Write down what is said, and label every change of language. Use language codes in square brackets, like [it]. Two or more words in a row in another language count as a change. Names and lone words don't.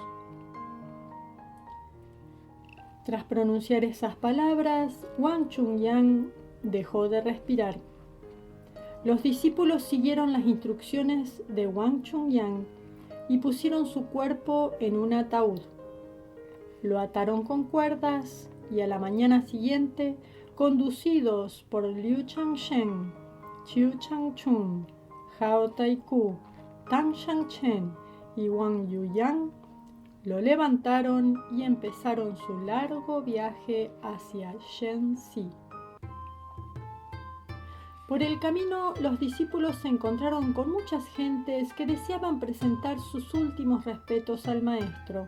[es] Tras pronunciar esas palabras, Wang Chunyan dejó de respirar. Los discípulos siguieron las instrucciones de Wang Chunyan y pusieron su cuerpo en un ataúd. Lo ataron con cuerdas y a la mañana siguiente, conducidos por Liu Changshen, Qiu Changchun, Hao Taiku, Tang Shanchen y Wang Yuyang, lo levantaron y empezaron su largo viaje hacia Shenxi. Por el camino, los discípulos se encontraron con muchas gentes que deseaban presentar sus últimos respetos al maestro.